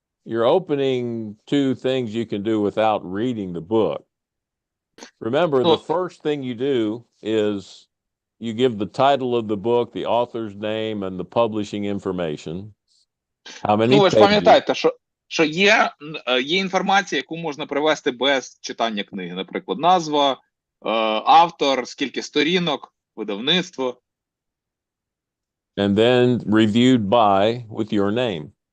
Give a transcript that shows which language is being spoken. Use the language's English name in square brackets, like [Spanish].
[English] You're opening two things you can do without reading the book. Remember, the first thing you do is you give the title of the book, the author's name, and the publishing information. How many [Ukrainian] Ви ж [English] pages? [Ukrainian] пам'ятаєте, що є інформація, яку можна привести без читання книги. Наприклад, назва, автор, скільки сторінок, видавництво. [English] And then reviewed by with your name.